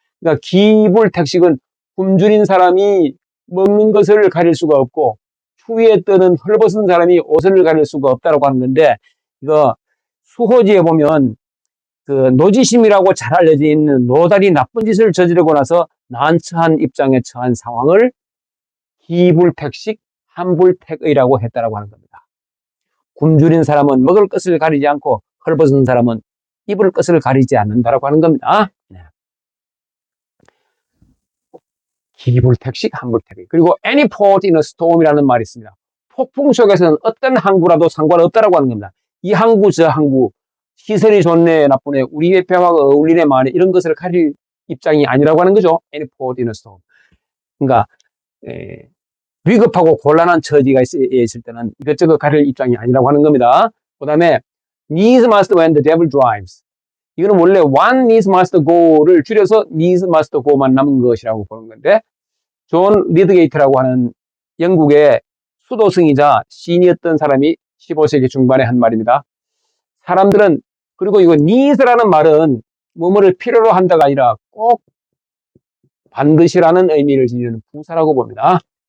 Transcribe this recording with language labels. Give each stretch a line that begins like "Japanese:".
Korean: 그러니까 기불택식은 굶주린 사람이 먹는 것을 가릴 수가 없고 추위에 떠는 헐벗은 사람이 옷을 가릴 수가 없다고 하는 건데 이거 수호지에 보면 그 노지심이라고 잘 알려져 있는 노달이 나쁜 짓을 저지르고 나서 난처한 입장에 처한 상황을 기불택식 한불택의라고 했다라고 하는 겁니다. 굶주린 사람은 먹을 것을 가리지 않고 헐벗은 사람은 입을 것을 가리지 않는다라고 하는 겁니다. 네. 기불택식 한불택의. 그리고
English: any port in a storm
Korean: 이라는 말이 있습니다. 폭풍 속에서는 어떤 항구라도 상관없다라고 하는 겁니다. 이 항구 저 항구 시설이 좋네 나쁘네 우리의 배와 어울리네 마네 이런 것을 가릴 입장이 아니라고 하는 거죠.
English: any port in a storm.
Korean: 그러니까 위급하고 곤란한 처지가 있을 때는 이것저것 가릴 입장이 아니라고 하는 겁니다. 그 다음에
English: needs must when the devil drives.
Korean: 이거는 원래
English: one needs must go
Korean: 를 줄여서
English: needs must go
Korean: 만 남은 것이라고 보는 건데 존 리드게이트라고 하는 영국의 수도승이자 시인이었던 사람이 15세기 중반에 한 말입니다. 사람들은 그리고 이거 needs라는 말은 뭐뭐를 필요로 한다가 아니라 꼭 반드시라는 의미를 지니는 부사라고 봅니다.